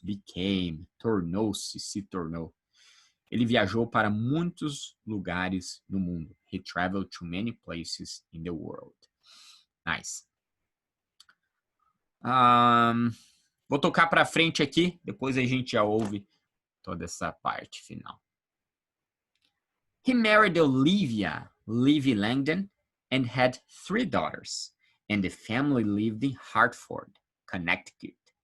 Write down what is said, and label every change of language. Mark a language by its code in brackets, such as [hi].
[pt] Became, tornou-se, se tornou. Ele viajou para muitos lugares no mundo. [en] He traveled to many places in the world. Nice. [pt] Vou tocar para frente aqui, depois a gente já ouve toda essa parte final. [en] He married Olivia Livy Langdon and had 3 daughters, and the family lived in Hartford, Connecticut.